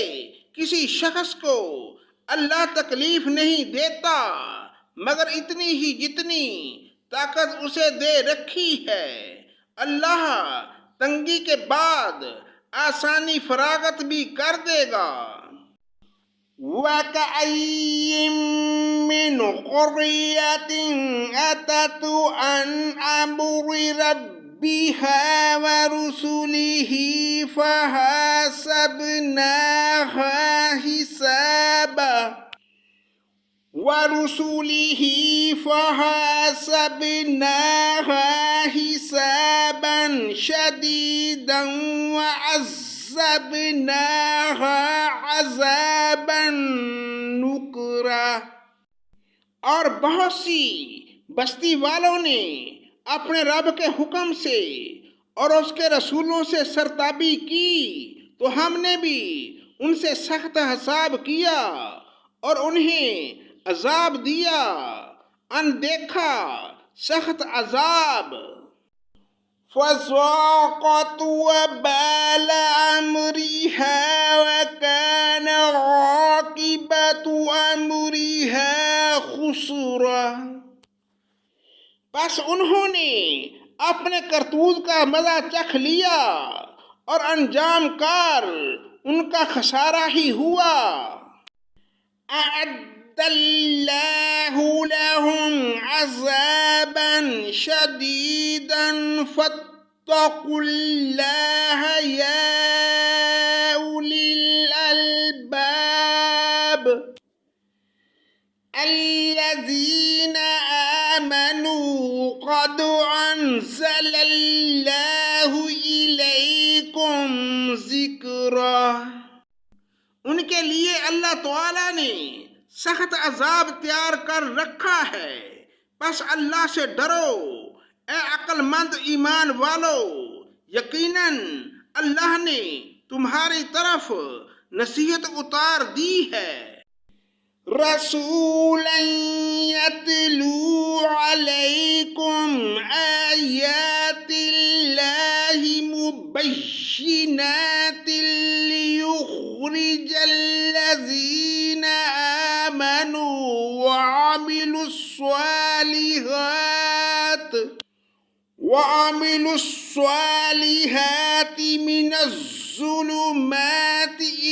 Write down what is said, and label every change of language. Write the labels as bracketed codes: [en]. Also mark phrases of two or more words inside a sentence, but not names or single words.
[hi] किसी शख्स को अल्लाह तकलीफ नहीं देता मगर इतनी ही जितनी ताकत उसे दे रखी है। अल्लाह तंगी के बाद आसानी फरागत भी कर देगा। [ar] وكأين من قرية عتت عن أمر ربها ورسله فحاسبناها حسابا ورسله فحاسبناها حسابا شديدا وعذبناها عذابا نكرا. [hi] और बहुत सी बस्ती वालों ने अपने रब के हुक्म से और उसके रसूलों से सरताबी की तो हमने भी उनसे सख्त हिसाब किया और उन्हें अजाब दिया, अनदेखा सख्त अजाब। [ar] فذاقت وبال أمرها وكان عاقبة أمرها خسرا. [hi] बस उन्होंने अपने करतूत का मजा चख लिया और अंजाम कार उनका खसारा ही हुआ। [ar] أعد الله لهم عذابا شديدا فاتقوا الله يا أولي الألباب الذين آمنوا قد أنزل الله إليكم ذكرا. [hi] उनके लिए अल्लाह ताला ने सख्त अजाब तैयार कर रखा है। बस अल्लाह से डरो ए अक्लमंद ईमान वालो, यकीनन अल्लाह ने तुम्हारी तरफ नसीहत उतार दी है। [ar] رسولا يتلو عليكم آيات الله مبينات ليخرج الذين آمنوا وعملوا الصالحات من الظلمات